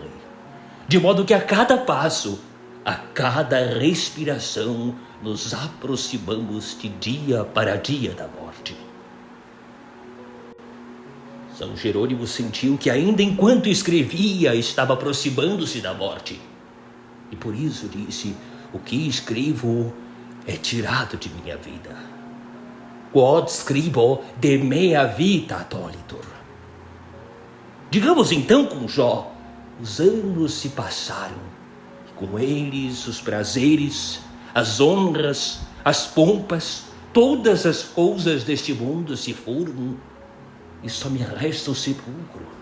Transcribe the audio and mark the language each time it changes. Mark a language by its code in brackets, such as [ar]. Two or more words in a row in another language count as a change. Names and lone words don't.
[pt] De modo que a cada passo, a cada respiração, nos aproximamos de dia para dia da morte. São Jerônimo sentiu que ainda enquanto escrevia estava aproximando-se da morte. E por isso disse: o que escrevo é tirado de minha vida. [la] Quod scribo de mea vita tolitur. [pt] Digamos então com Jó, os anos se passaram, e com eles os prazeres, as honras, as pompas, todas as coisas deste mundo se foram, e só me resta o sepulcro.